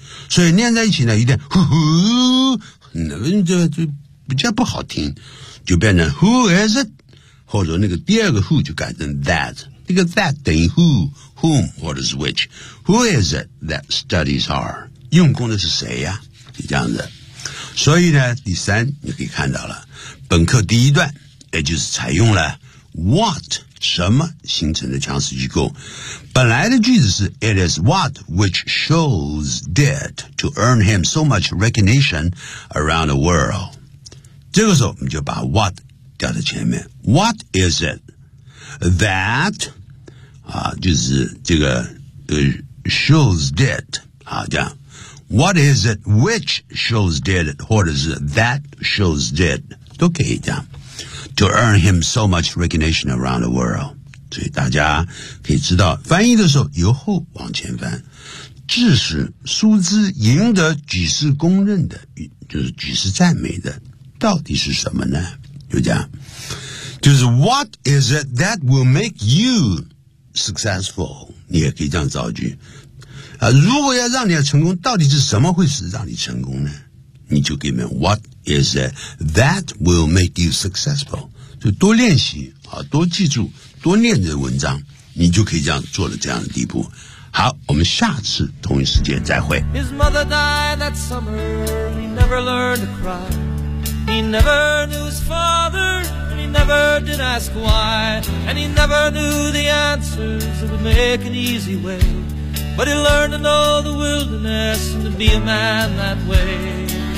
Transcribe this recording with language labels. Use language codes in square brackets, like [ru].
[zh] 所以念在一起呢，一定呼呼，那就比较不好听，就变成 who is it， 或者那个第二个 who 就改成 that， 那个 that 等于 who， whom， what is which， [en] who is it that studies hard， [zh] 用功的是谁呀？就这样子。所以呢，第三你可以看到了，本课第一段也就是采用了 what 什么形成的强势机构。本来的句子是 [en] It is what which Scholes did to earn him so much recognition around the world。 [zh] 这个时候我们就把 [en] what [zh] 掉在前面， [en] What is it that、啊、就是这个、Scholes did、啊、这样 What is it which Scholes did [zh] 或者是 [en] that Scholes did [zh] 都可以这样 [en] to earn him so much recognition around the world。 [zh] 所以大家可以知道，翻译的时候由后往前翻，致使苏兹赢得举世公认的，就是举世赞美的，到底是什么呢？就这样，就是 [en] What is it that will make you successful？ [zh] 你也可以这样造句啊。如果要让你成功，到底是什么会使让你成功呢？你就给他们 [en] What is it that will make you successful？ [zh] 就多练习啊，多记住。多念这文章，你就可以这样做了这样的地步。好，我们下次同一时间再会。 [en] His mother died that summer, he never learned to cry. He never knew his father, and he never did ask why. And he never knew the answers that would make an easy way. But he learned to know the wilderness and to be a man that way.